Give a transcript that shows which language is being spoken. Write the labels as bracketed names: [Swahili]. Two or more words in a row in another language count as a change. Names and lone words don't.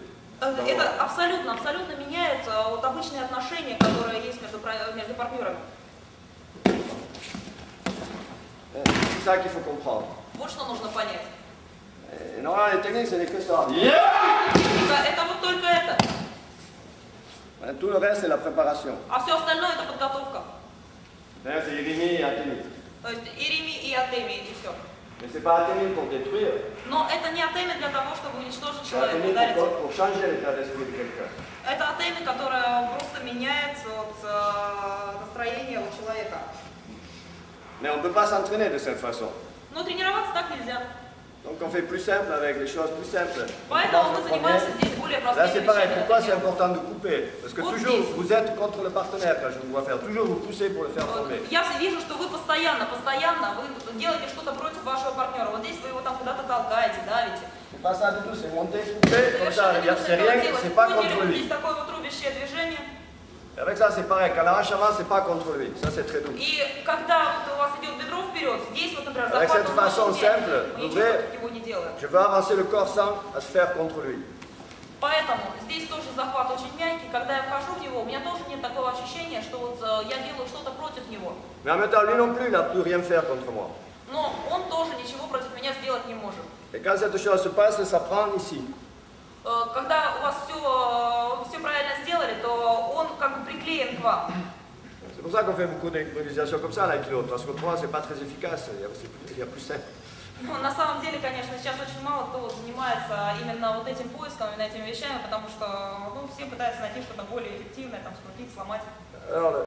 [Russian] Это абсолютно меняет вот обычные отношения, которые есть между партнерами. [French] C'est ça qu'il faut comprendre. [Russian] Вот что нужно понять. [French] Et normalement, les techniques, ce n'est que ça. [Russian] Это вот только это. [French] Tout le reste, c'est la préparation. [Russian] А все остальное это подготовка. [French] D'ailleurs, c'est Irimi et Athémie. [Russian] То есть Ирими и Атеми, и все. [French] Mais ce n'est pas Athémie pour détruire, [Russian] Но это не Атеми для того, чтобы уничтожить [French] c'est [Russian] человека, [French] Athémie [Russian] ударить. [French] pour changer l'état d'esprit de quelqu'un. [Russian] Это Атеми, которая просто меняет вот, настроение у человека. [French] Mais on ne peut pas s'entraîner de cette façon. [Russian] Но тренироваться так нельзя. [French] Donc on fait plus simple avec les choses plus simples. [Russian] Поэтому мы занимаемся здесь более [French] Là, [Russian] простыми [French] c'est pareil. [Russian] вещами. [French] Pourquoi c'est important de couper? Parce que [Russian] Вот [French] toujours, [Russian] здесь. [French] vous êtes contre le partenaire quand je vous vois faire. Toujours, vous poussez pour le faire tomber. [Russian] Я вижу, что вы постоянно, вы делаете что-то против вашего партнера. Вот здесь вы его там куда-то толкаете, давите. [French] C'est pas ça du tout. C'est monter, couper, comme ça. C'est rien, c'est pas contre [Russian] Здесь [French] lui. [Russian] такое вот рубящее движение. [French] Et avec ça, c'est pareil. Quand l'arrache avance, c'est pas contre lui. Ça, c'est très doux. [Russian] И когда вот у вас идет бедро вперед, здесь вот, например, [French] Avec [Russian] захват [French] cette [Russian] он [French] façon [Russian] ничего [French] simple, [Russian] мы [French] vous [Russian] ничего [French] voyez, [Russian] против него не делаем. [French] Je veux avancer le corps sans se faire contre lui. [Russian] Поэтому здесь тоже захват очень мягкий. Когда я вхожу в него, у меня тоже нет такого ощущения, что вот я делаю что-то против него. [French] Mais en même temps, lui non plus, il n'a pu rien faire contre moi. [Russian] Но он тоже ничего против меня сделать не может. [French] Et quand cette chose se passe, ça prend ici. [Russian] Когда у вас все правильно сделали, то он как бы приклеен к вам. [French] C'est pour ça qu'on fait beaucoup d'improvisation comme ça à l'aïkido, parce qu'autrement, c'est pas très efficace, il y a plus simple. [Russian] Ну, на самом деле, конечно, сейчас очень мало кто вот занимается именно вот этим поиском, именно этими вещами, потому что ну, все пытаются найти что-то более эффективное, там, скрутить, сломать. [French] Alors,